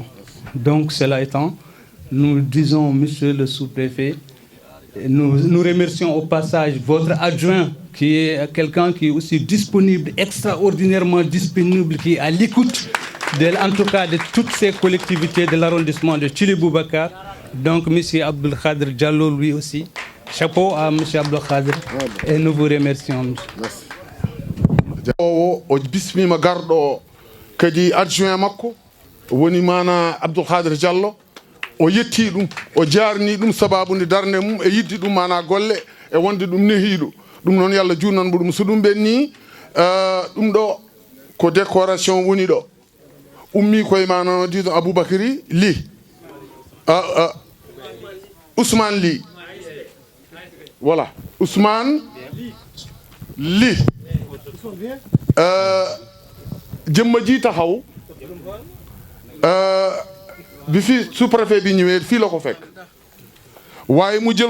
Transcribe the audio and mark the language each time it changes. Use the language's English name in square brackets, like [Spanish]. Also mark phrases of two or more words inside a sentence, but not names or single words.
[French] Donc cela étant, nous disons, monsieur le sous-préfet, nous remercions au passage votre adjoint qui est quelqu'un qui est aussi disponible, extraordinairement disponible, qui est à l'écoute en tout cas de toutes ces collectivités de l'arrondissement de Thily Boubacar. Donc monsieur Abdoul Khadr Diallo lui aussi. Chapeau à monsieur Abdoul Khadr et nous vous remercions. Merci. [Fula] O bismima garɗo kadi adjoint makko woni mana Abdoul Khadr Diallo o yetti ɗum o jarni ɗum sababude darde mum e yidde ɗum mana golle e wonde ɗum nehiɗo ɗum noon yo Allah junnan mo ɗum so ɗum ɓenni ɗum ɗo ko décoration woni ɗo ummi koye mana disons Aboubacry Ly [Wolof] Ousmane Ly voilà Ousmane Ly jëmma ji taxaw bi fi sous-préfet bi ñëwee fii la ko fekk waaye mu jël